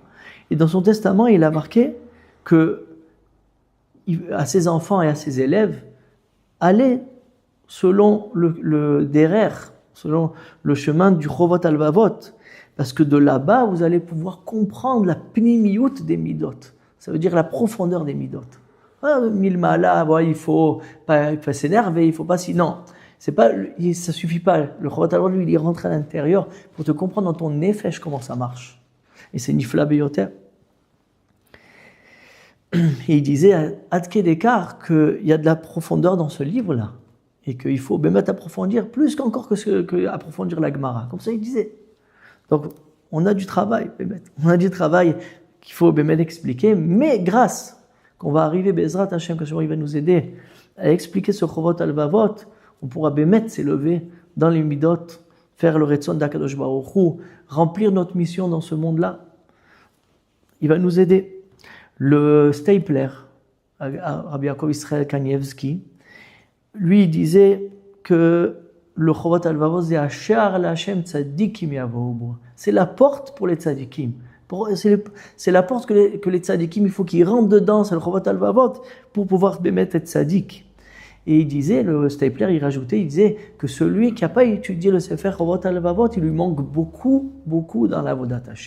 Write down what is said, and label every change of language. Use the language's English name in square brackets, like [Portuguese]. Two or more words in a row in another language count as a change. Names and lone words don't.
[French] Et dans son testament, il a marqué que à ses enfants et à ses élèves, allez selon le derer, selon le chemin du Chovot Halvavot, parce que de là-bas, vous allez pouvoir comprendre la pnimiyut des midot. Ça veut dire la profondeur des midot. Mille malas, il faut pas s'énerver, il faut pas si. Non, ça suffit pas. Le Chovot Halvavot, lui, il rentre à l'intérieur pour te comprendre dans ton nefesh comment ça marche. Et c'est [Hebrew] נפלא ביותר. [French] Et il disait à Adke Dekar qu'il y a de la profondeur dans ce livre-là. Et qu'il faut mettre approfondir plus qu'encore que approfondir la Gemara. Comme ça, il disait. Donc, on a du travail, on a du travail qu'il faut expliquer, mais grâce qu'on va arriver, [Hebrew] בעזרת השם, [French] que il va nous aider à expliquer ce Chovot Halvavot, on pourra s'élever dans les midot, faire le Retzon d' [Hebrew] הקדוש ברוך הוא, [French] remplir notre mission dans ce monde-là. Il va nous aider. Le Stapler, Rabbi Yaakov Israël Kanievski, lui il disait que le Chovot Halvavot c'est [Hebrew] שער לה' צדיקים יבואו. [French] C'est la porte pour les tzadikim. C'est la porte que les tzadikim, il faut qu'ils rentrent dedans, c'est le Chovot Halvavot, pour pouvoir être tzadik. Et il disait, le Stapler, il rajoutait, il disait que celui qui n'a pas étudié le Sefer Chovot Halvavot, il lui manque beaucoup dans la [Hebrew] עבודת השם.